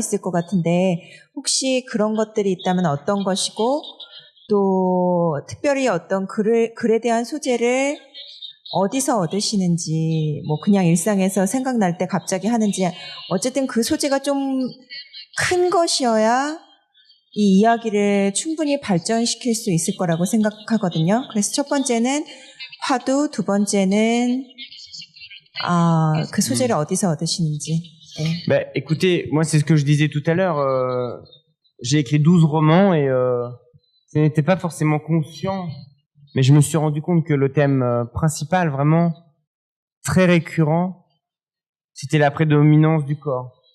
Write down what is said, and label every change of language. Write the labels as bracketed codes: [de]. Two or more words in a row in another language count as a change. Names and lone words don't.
[ko] 있을 것 같은데 혹시 그런 것들이 있다면 어떤 것이고 또 특별히 어떤 글에 대한 소재를 어디서 얻으시는지 뭐 그냥 일상에서 생각날 때 갑자기 하는지 어쨌든 그 소재가 좀 큰 것이어야 이 이야기를 충분히 발전시킬 수 있을 거라고 생각하거든요. 그래서 첫 번째는 화두, 두 번째는 그 소재를 어디서 얻으시는지. 네. [fr] Bah, écoutez, moi c'est ce que je disais tout à l'heure. J'ai écrit 12 romans et ce n'était pas forcément conscient, mais je me suis rendu compte que le thème principal, vraiment très récurrent, c'était la prédominance du corps.